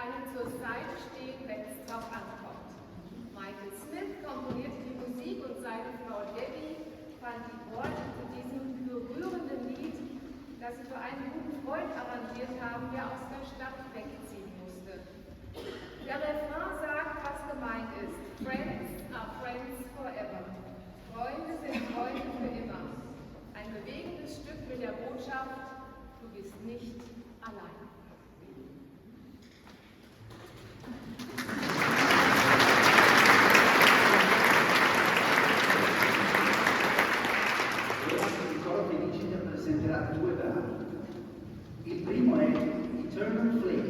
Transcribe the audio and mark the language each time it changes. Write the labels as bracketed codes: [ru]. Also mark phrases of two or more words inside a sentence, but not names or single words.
[de] zur Seite stehen, wenn es drauf ankommt. Michael Smith komponierte die Musik und seine Frau Debbie fand die Worte zu diesem berührenden Lied, das sie für einen guten Freund arrangiert haben, der aus der Stadt wegziehen musste. Der Refrain sagt, was gemeint ist. [en] Friends are friends forever. [de] Freunde sind Freunde für immer. Ein bewegendes Stück mit der Botschaft, du bist nicht allein. [it] Il coro Felicita presenterà due brani. Il primo è Eternal Flame.